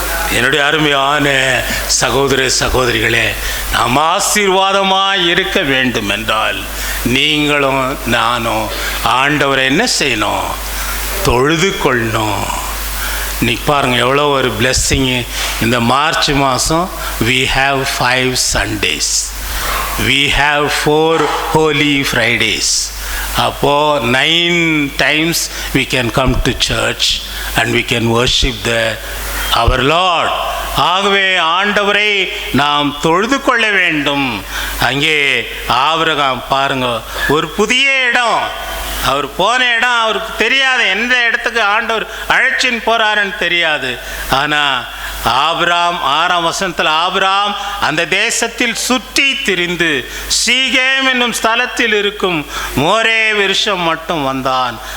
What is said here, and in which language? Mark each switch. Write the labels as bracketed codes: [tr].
[ta] என்னுடைய அருமையான சகோதர சகோதரிகளே, நாம் ஆசீர்வாதமாக இருக்க வேண்டும் என்றால் நீங்களும் நானும் ஆண்டவரை என்ன செய்யணும்? தொழுது கொள்ளணும். இன்னைக்கு பாருங்கள் எவ்வளோ ஒரு பிளெஸ்ஸிங்கு. இந்த மார்ச் மாதம் [en] we have 5 Sundays, we have 4 Holy Fridays. அப்போது 9 times we can come to church and we can worship our Lord. [ta] ஆகவே ஆண்டவரை நாம் தொழுது கொள்ள வேண்டும். அங்கே ஆபிரகாம் பாருங்க, ஒரு புதிய இடம், அவர் போன இடம் அவருக்கு தெரியாது, எந்த இடத்துக்கு ஆண்டவர் அழைச்சின்னு போறாருன்னு தெரியாது. ஆனால் ஆபிராம் 6ஆம் வசனத்தில் ஆபிராம் அந்த தேசத்தில் சுற்றி திரிந்து சீகேம் என்னும் ஸ்தலத்தில் இருக்கும் மோரே விருஷம் மட்டும் வந்தான்.